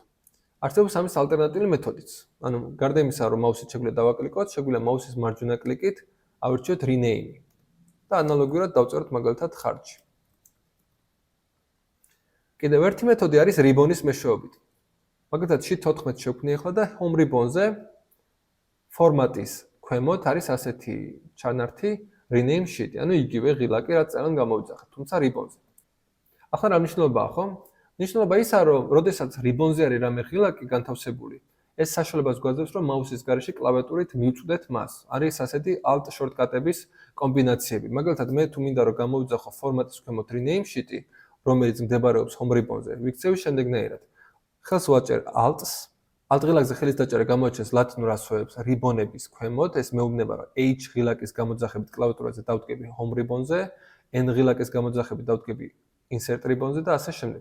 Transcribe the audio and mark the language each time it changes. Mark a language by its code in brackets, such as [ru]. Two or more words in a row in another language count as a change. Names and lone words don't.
[ka] არსებობს ამის ალტერნატიული მეთოდიც. ანუ გარდა იმისა, რომ მაუსით შეგვიძლია დავაკლიკოთ, შეგვიძლია მაუსის მარჯვენა კლიკით ავირჩიოთ rename და ანალოგიურად დავწეროთ მაგალითად ხარჯი. კიდევ ერთი მეთოდი არის ribbon-ის მეშვეობით. მაგალითად sheet 14 შევქმნი ახლა და [en] home ribbon-ზე [ka] ფორმატის ქვემოთ არის ასეთი ჩანართი [en] rename sheet, [ka] ანუ იგივე ღილაკი, რაც წელან გამოვიძახეთ, თუმცა ribbon-ზე. ახლა რა მნიშვნელობაა, ხო? მნიშვნელობა ისაა, რომ როდესაც ribbon-ზე არის რამე ღილაკი განთავსებული, ეს საშუალებას გვაძლევს, რომ მაუსის გარეშე კლავიატურით მივწვდეთ მას. არის ასეთი Alt შორტკატების კომბინაციები. მაგალითად, მე თუ მინდა რომ გამოვიძახო ფორმატის ქვემოთ [en] rename sheet-ი, [ka] რომელიც მდებარეობს [en] home ribbon-ზე, [ka] ვიქცევი შემდეგნაირად. ხელს ვაჭერ Alt-ს, Alt ღილაკზე ხელის დაჭერა გამოაჩენს ლათინურ ასოებს ribbon-ების ქვემოთ, ეს მეუბნება, რომ H ღილაკის გამოძახებით კლავიატურაზე დავდგები [en] home ribbon-ზე, [ka] N ღილაკის გამოძახებით დავდგები [en] Insert ribbon-ზე [ka] და ასე შემდეგ.